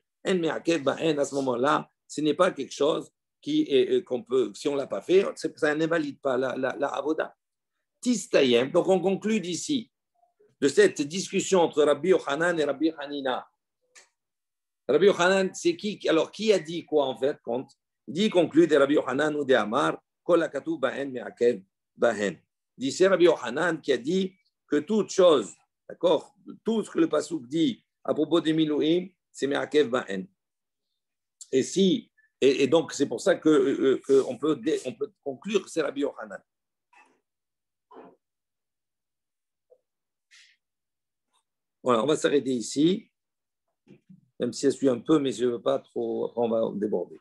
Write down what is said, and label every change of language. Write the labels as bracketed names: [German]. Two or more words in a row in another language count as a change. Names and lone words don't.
[Hebrew] אין מעכב בהן, [French] à ce moment-là, ce n'est pas quelque chose qu'on peut, si on ne l'a pas fait, ça n'invalide pas la avoda. Tistayem, donc on conclut d'ici, de cette discussion entre Rabbi Yochanan et Rabbi Hanina. Rabbi Yochanan, c'est qui? Alors, qui a dit quoi en fait? Compte. Il dit, conclut de Rabbi Yochanan ou de Amar, [Hebrew] כל הכתוב בהן מעכב בהן. [French] Dit, c'est Rabbi Yochanan qui a dit que toute chose, d'accord, tout ce que le Pasuk dit à propos des Milouim, c'est [Hebrew] מעכב בהן. [French] Et donc, c'est pour ça qu'on peut conclure que c'est Rabbi Yochanan. Voilà, on va s'arrêter ici, même si ça suit un peu, mais je ne veux pas trop, après on va déborder.